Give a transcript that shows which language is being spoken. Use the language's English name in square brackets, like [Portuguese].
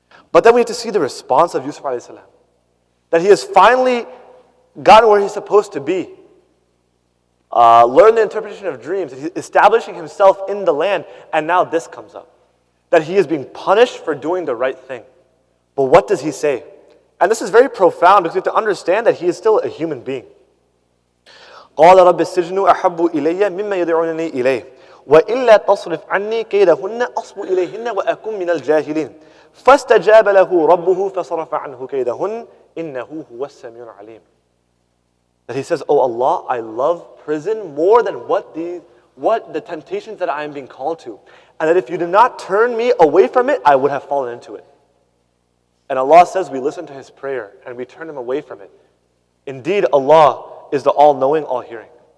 [English] But then we have to see the response of Yusuf ﷺ. That he has finally gotten where he's supposed to be. Learned the interpretation of dreams. He's establishing himself in the land. And now this comes up. That he is being punished for doing the right thing. But what does he say? And this is very profound because we have to understand that he is still a human being. [Arabic] قال رب السجن أحب إلي مما يدعونني إليه وإلا تصرف عني كيدهن أصب إليهن وأكن من الجاهلين فاستجاب له ربه فصرف عنه كيدهن إنه هو السميع العليم. [English] That he says, oh Allah, I love prison more than what the temptations that I am being called to. And that if you did not turn me away from it, I would have fallen into it. And Allah says we listen to his prayer and we turn him away from it. Indeed, Allah is the all-knowing, all-hearing.